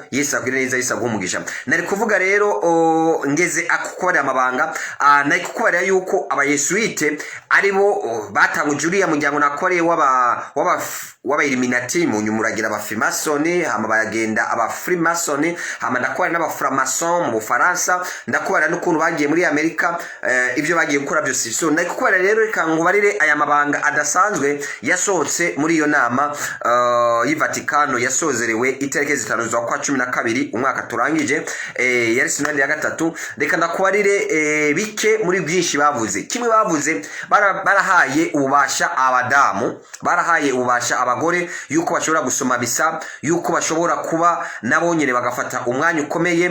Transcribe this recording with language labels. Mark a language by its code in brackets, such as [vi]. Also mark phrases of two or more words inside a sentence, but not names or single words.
[rn] Yesu agire neza, Yesu agumugisha. Nari kuvuga rero ngeze akukorera amabanga, nari kukubarira yuko abayesuite aribo batanguje uriya muryango nakoreye w'aba Illuminati. Mu nyumuragira aba Freemason, hama bayagenda aba Freemason, hama ndakwara n'aba Franc-maçon mu Bufaransa, ndakwara n'ukuntu bagiye muri Amerika, ibyo bagiye gukora byose. So nari kukwara rero ikangubarire aya mabanga adasanzwe yasohotse muri iyo nama y'Vatikano yasozerewe itariki 5 z'ukwa 12 umwaka turangije, yari sinode ya gatatu. Reka ndakubarire bike muri byinshi bavuze. Kimwe bavuze, barahaye ububasha abadamu, barahaye ububasha abagore yuko bashobora gusoma bisa, yuko bashobora kuba nabo nyene bagafata umwanya ukomeye.